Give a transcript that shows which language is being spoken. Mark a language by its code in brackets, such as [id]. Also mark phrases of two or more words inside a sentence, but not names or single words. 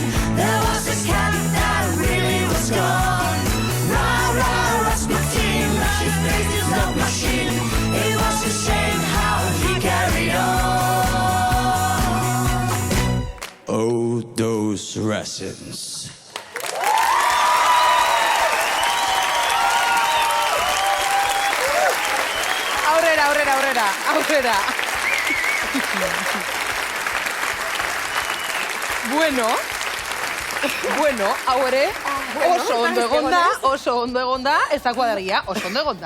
[en] There was this cat that really was gone. Rah, Rasputin, his face is no machine. It was a shame how he carried on. Oh, those Russians. [eu] Aurrera. Bueno, hau ere, oso ondo egonda, ez da kuadrilla, oso ondo egonda.